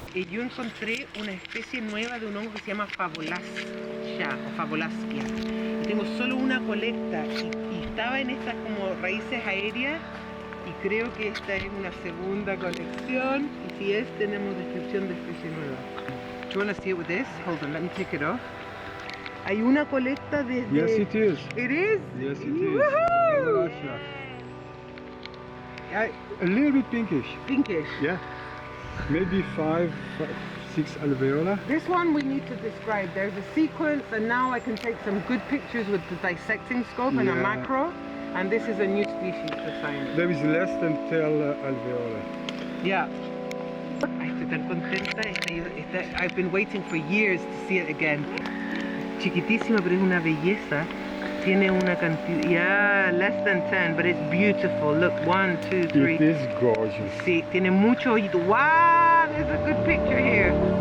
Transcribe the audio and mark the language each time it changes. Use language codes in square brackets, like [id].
[es] Yo encontré una especie nueva de un hongo que se llama Favolascia o Favolascia. Y tengo solo una colecta y estaba en estas como raíces aéreas y creo que esta es una segunda colección y si es tenemos descripción de especie nueva. [en] Do you want to see it with this? Hold on, let me take it off. [es] Hay una colecta desde... [en] Yes, it is. It is? Yes, it Woohoo! is. A little bit pinkish. Pinkish. Yeah. Maybe 5, 6 alveola. This one we need to describe. There's a sequence and now I can take some good pictures with the dissecting scope and a macro. And this is a new species for science. There is less than 10 alveola. [es] Yeah. Ay, estoy tan contenta. [en] I've been waiting for years to see it again. [es] Chiquitísima, pero es una belleza. Tiene una cantidad, [en] yeah, less than 10, but it's beautiful. Look, 1, 2, 3. It is gorgeous. [es] Sí, tiene mucho ojito. [en] Wow, there's a good picture here.